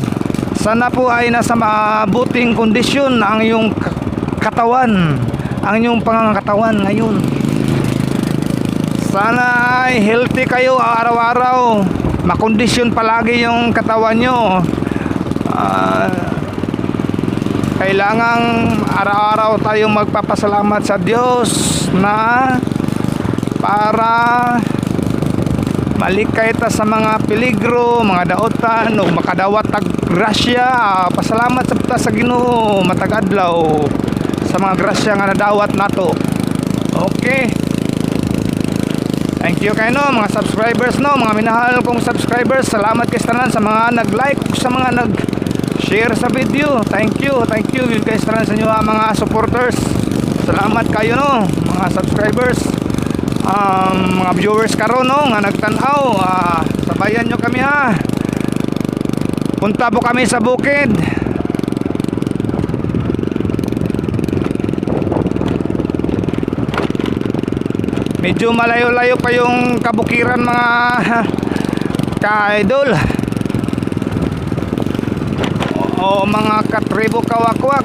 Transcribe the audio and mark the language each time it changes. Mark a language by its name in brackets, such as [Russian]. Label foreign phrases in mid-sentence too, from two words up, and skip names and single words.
[Filipino] Sana po ay nasa mabuting kondisyon ang iyong katawan, ang iyong pangangatawan ngayon. Sana ay healthy kayo araw-araw, makondisyon palagi yung katawan nyo. Kailangang araw-araw tayong magpapasalamat sa Diyos na para [Cebuano] malikay ta sa mga peligro, mga daotan o makadawat tag grasya. Pasalamat sa sa Ginoo matag adlaw sa mga grasya nga nadawat nato. Okay. [English] Thank you [Cebuano] kayo, no, mga subscribers, no, mga minahal kong subscribers. Salamat kay tanan sa mga nag-like, sa mga nag-share sa video. [English] Thank you [Cebuano] kay tanan sa inyo mga supporters. Salamat kayo, no, mga subscribers. Mga viewers karon, no, nga nagtanaw, [Filipino] sabayan nyo kami ha. Punta po kami sa bukid. Medyo malayo-layo pa yung kabukiran mga ka-idol o mga katribo kawakwak.